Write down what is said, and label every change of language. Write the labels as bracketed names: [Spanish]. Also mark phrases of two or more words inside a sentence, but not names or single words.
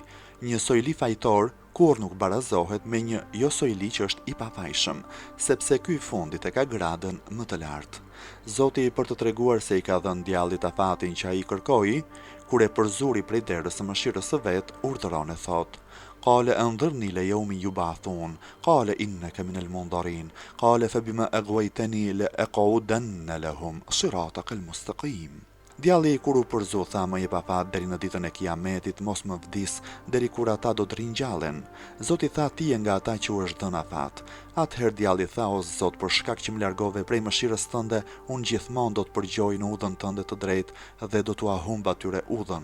[Albanian] Një sojli fajtor kur nuk barazohet me një jo sojli që është I pafajshëm, sepse ky I fundit e ka gradën më të lartë. Zoti për të treguar se I ka dhënë djallit afatin që ai kërkoi, kur e përzuri prej derës së mëshirës së vet, urdhëron e thot: [Arabic] "قال أنظرني إلى يوم يبعثون قال إنك من المنظرين قال فبما أغويتني لأقعدن لهم صراطك المستقيم." [Albanian] Djalli kur u përzu tha: "Më jep afat deri në ditën e Kiametit, mos më vdis deri kur ata do të ringjallen." Zoti tha: "Ti je nga ata që u është dhënë afat." Atëherë djalli tha: "O Zot, për shkak që më largove prej mëshirës tënde, unë gjithmonë do të përgjoj në udhën tënde të drejtë dhe do t'u humb atyre udhën."